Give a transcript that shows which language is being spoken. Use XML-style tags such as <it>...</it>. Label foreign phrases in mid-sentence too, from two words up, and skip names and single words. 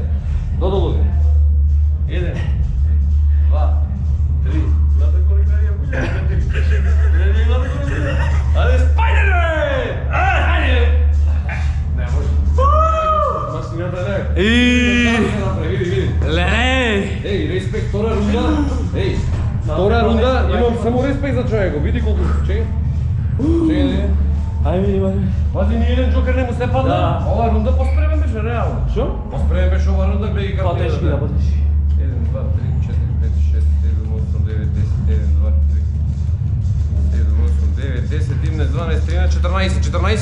<mk>Dodolu. 1, 2, 3, ajde, Spider-Man! Ajde! Ne može. Baš ti gledaj, ne. Vidi. Lej! Ej, respekt, втора рунда. Ej, втора рунда, имам само респект за човека. Види колко... Чекай. Чекай. Ajde vidim, ajde. Пази, ни еден джокер не му се падна. Да. Ова рунда по-спремен беше, реално. Що? По-спремен беше ова рунда, гледай как... По-тежки, да, по-тежки. 1, 2, 3, 4, 5, 6, 7, 8, 9, 10, 1, 2, 3, 7, 8, 9, 10, 11, 12, 13, 14.</mk>